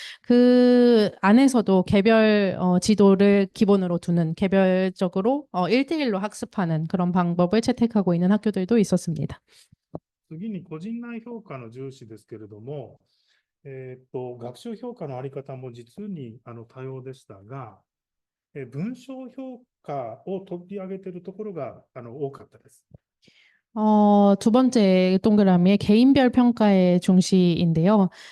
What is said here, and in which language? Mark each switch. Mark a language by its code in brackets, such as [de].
[ko] 그 안에서도 개별 지도를 기본으로 두는 개별적으로 1대1로 학습하는 그런 방법을 채택하고 있는 학교들도 있었습니다. [ja] 次に個人内評価の重視ですけれども、学習評価のあり方も実に多様でしたが、文章評価を取り上げているところが多かったです。 [ko] 두 번째 동그라미에 개인별 평가의 중시인데요.